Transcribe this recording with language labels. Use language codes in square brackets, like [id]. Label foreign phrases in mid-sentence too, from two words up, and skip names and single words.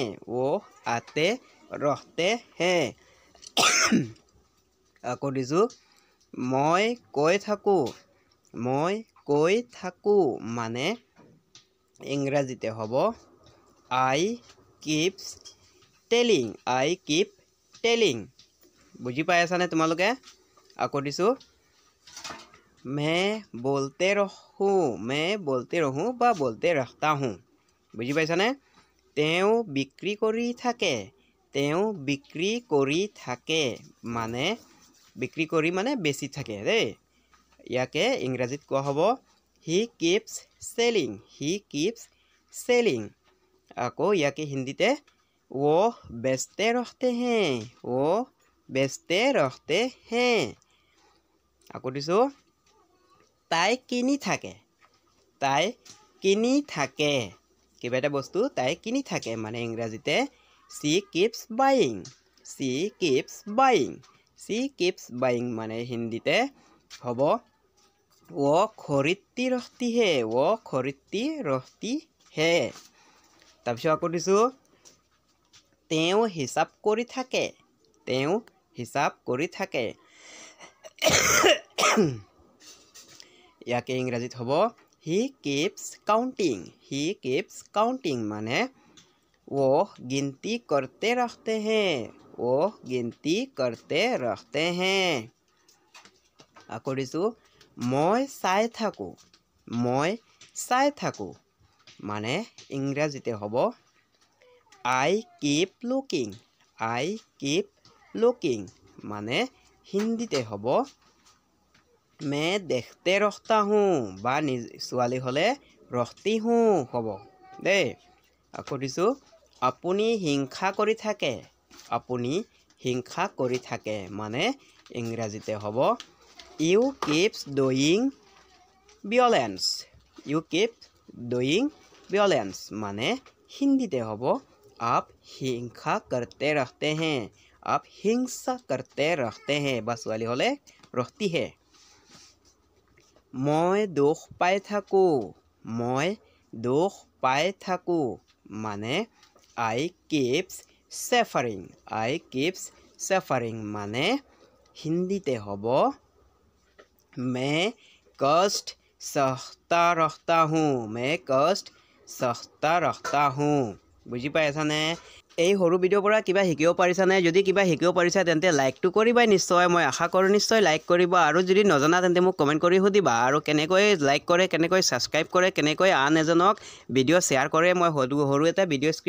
[hi] वो आते रहते हैं। [as] আকৌ দিছোঁ মই কৈ থাকোঁ। মই কৈ থাকোঁ মানে ইংৰাজীতে হ'ব [en] I keeps telling. I keep telling. [as] বুজি পাই আছানে তোমালোকে? আকৌ দিছোঁ [hi] मैं बोलते रहूँ। मैं बोलते रहूँ বা बोलते रहता हूँ। [as] বুজি পাইছানে? তেওঁ বিক্ৰী কৰি থাকে। তেওঁ বিক্ৰী কৰি থাকে মানে বিক্ৰী কৰি মানে বেছি থাকে দেই। ইয়াকে ইংৰাজীত কোৱা হ'ব হি কিপছ চেলিং। [en] he keeps selling. [as] আকৌ ইয়াকে হিন্দীতে [hi] वो बेचते रखते हैं। वो बेचते रखते हैं। [as] আকৌ দিছোঁ তাই কিনি থাকে তাই কিনি থাকে কিবা এটা বস্তু তাই কিনি থাকে মানে ইংৰাজীতে [en] she keeps buying she keeps buying [as] she keeps buying মানে হিন্দীতে হ'ব [hi] वो खरीदती रहती है [as] वो खरीदती रहती है তাৰপিছত আকৌ দিছোঁ তেওঁ হিচাপ কৰি থাকে তেওঁ হিচাপ কৰি থাকে ইয়াকে ইংৰাজীত হ'ব [en] he keeps counting [as] মানে [hi] वो गिनती करते रहते हैं [as] আকৌ দিছোঁ মই চাই থাকোঁ মানে ইংৰাজীতে হ'ব [en] I keep [as] looking মানে হিন্দীতে হ'ব [hi] मैं देखते रहता हूँ [as] বা ছোৱালী হ'লে [hi] रखती हूँ [as] হ'ব দেই আকৌ দিছোঁ আপুনি হিংসা কৰি থাকে মানে ইংৰাজীতে হ'ব [en] you keeps doing violence [as] মানে হিন্দীতে হ'ব [hi] आप हिंसा करते रहते [as] हैं বা ছোৱালী হ'লে [hi] रखती है [as] মই দুখ পাই থাকোঁ মানে [en] I keeps suffering [as] মানে হিন্দীতে হ'ব [hi] मैं कष्ट सहता रहता हूँ [as] বুজি পাইছানে এই সৰু ভিডিঅ'ৰ পৰা কিবা শিকিব পাৰিছানে যদি কিবা শিকিব পাৰিছা তেন্তে লাইকটো কৰিবা নিশ্চয় মই আশা কৰোঁ নিশ্চয় লাইক কৰিবা আৰু যদি নজনা তেন্তে মোক কমেণ্ট কৰি সুধিবা আৰু কেনেকৈ লাইক কৰে কেনেকৈ ছাবস্ক্ৰাইব কৰে কেনেকৈ আন এজনক ভিডিঅ' শ্বেয়াৰ কৰে মই সৰু এটা ভিডিঅ' স্ক্ৰিপ্ট